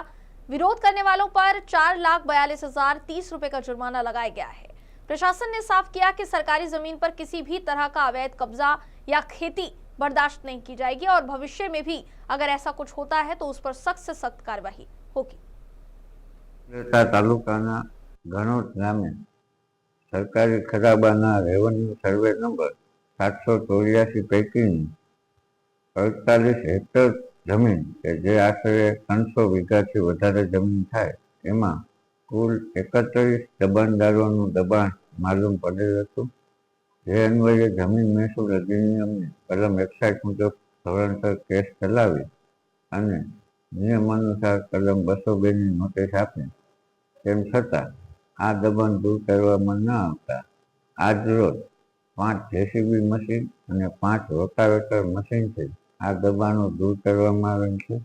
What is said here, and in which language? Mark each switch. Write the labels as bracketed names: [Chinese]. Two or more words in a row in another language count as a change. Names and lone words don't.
[Hindi] विरोध करने वालों पर 4,42,030 रुपए का जुर्माना लगाया गया है। प्रशासन ने साफ किया कि सरकारी जमीन पर किसी भी तरह का अवैध कब्जा या खेती बर्दाश्त नहीं की जाएगी और भविष्य में भी अगर ऐसा कुछ होता है तो उस पर सख्त से सख्त कार्यवाही होगी। [Gujarati] તાલુકાના ગણોટ ગામે સરકારી ખરાબાના [English] revenue survey number [Gujarati] 784 પૈકીની 48 હેક્ટર જમીન કે જે આશરે 300 વીઘાથી વધારે જમીન થાય એમાં કુલ 31 દબાણદારોનું દબાણ માલૂમ પડેલ હતું। જે અન્વયે જમીન મહેસૂલ અધિનિયમની કલમ 61 મુજબ ધોરણસર કેસ ચલાવી અને નિયમાનુસાર કલમ 202 ની નોટિસ આપી, તેમ છતાં આ દબાણ દૂર કરવામાં ન આવતા આજરોજ 5 જેસીબી મશીન અને 5 રોટાવેટર મશીનથી આ દબાણો દૂર કરવામાં આવેલ છે।